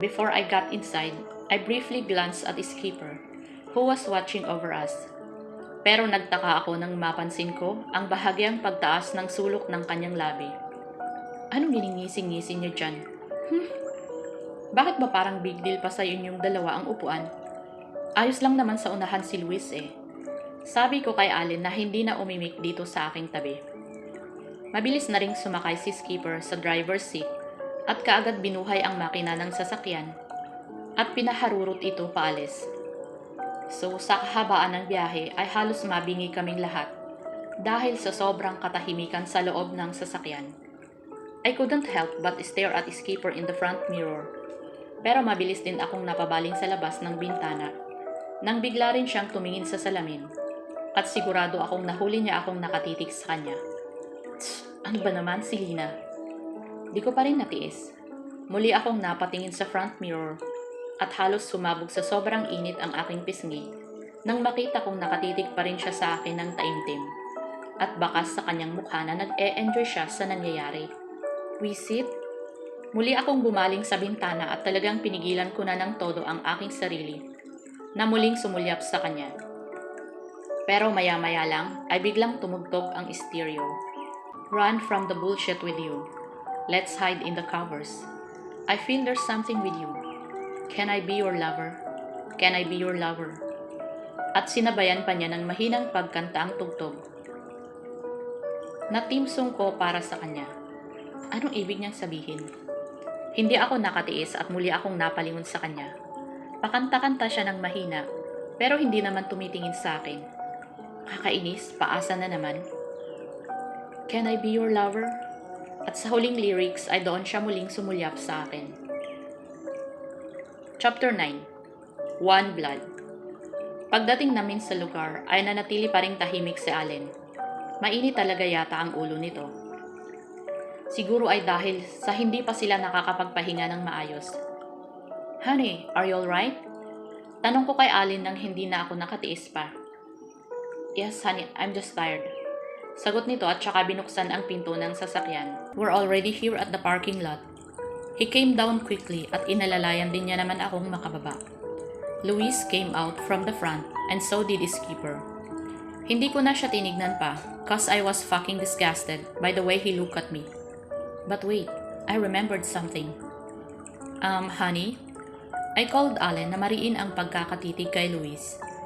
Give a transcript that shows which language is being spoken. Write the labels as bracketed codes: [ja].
[en] Before I got inside, I briefly glanced at Skipper, who was watching over us. [tl] Pero nagtaka ako nang mapansin ko ang bahagyang pagtaas ng sulok ng kanyang labi. Anong giningising-ngising niyo dyan? Bakit ba parang big deal pa sa inyong dalawa ang upuan? Ayos lang naman sa unahan si Luis eh. Sabi ko kay Allen na hindi na umimik dito sa aking tabi. Mabilis na ring sumakay si Skipper sa driver's seat at kaagad binuhay ang makina ng sasakyan at pinaharurot ito paalis. So sa kahabaan ng biyahe ay halos mabingi kaming lahat dahil sa sobrang katahimikan sa loob ng sasakyan. [en] I couldn't help but stare at Skipper in the front mirror. [tl] Pero mabilis din akong napabaling sa labas ng bintana nang bigla rin siyang tumingin sa salamin at sigurado akong nahuli niya akong nakatitig sa kanya. Ano ba naman si Lina? Di ko pa rin natiis. Muli akong napatingin sa front mirror at halos sumabog sa sobrang init ang aking pisngi nang makita kong nakatitig pa rin siya sa akin ng taimtim at bakas sa kanyang mukha na nag-e-enjoy siya sa nangyayari. Wisit? Muli akong bumaling sa bintana at talagang pinigilan ko na ng todo ang aking sarili na muling sumulyap sa kanya. Pero maya-maya lang ay biglang tumugtog ang stereo. [en] Run from the bullshit with you. Let's hide in the covers. I feel there's something with you. Can I be your lover? Can I be your lover? [tl] At sinabayan pa niya ng mahinang pagkanta ang tugtog. Natimsong ko para sa kanya. Anong ibig niyang sabihin? Hindi ako nakatiis at muli akong napalingon sa kanya. Pakanta-kanta siya ng mahina, pero hindi naman tumitingin sa akin. Kakainis, paasa na naman. [en] Can I be your lover? [tl] At sa huling lyrics ay doon siya muling sumulyap sa akin. [en] Chapter 9. One Blood. [tl] Pagdating namin sa lugar ay nanatili pa ring tahimik si Allen. Mainit talaga yata ang ulo nito. Siguro ay dahil sa hindi pa sila nakakapagpahinga ng maayos. [en] Honey, are you alright? [tl] Tanong ko kay Allen nang hindi na ako nakatiis pa. [en] Yes, honey, I'm just tired. [tl] Sagot nito at saka binuksan ang pinto ng sasakyan. [en] We're already here at the parking lot. He came down quickly [tl] at inalalayan din niya naman akong makababa. [en] Luis came out from the front and so did Skipper. [tl] Hindi ko na siya tinignan pa [en] cause I was fucking disgusted by the way he looked at me. But wait, I remembered something. Honey? I called Allen [tl] na mariin ang pagkakatitig kay Luis.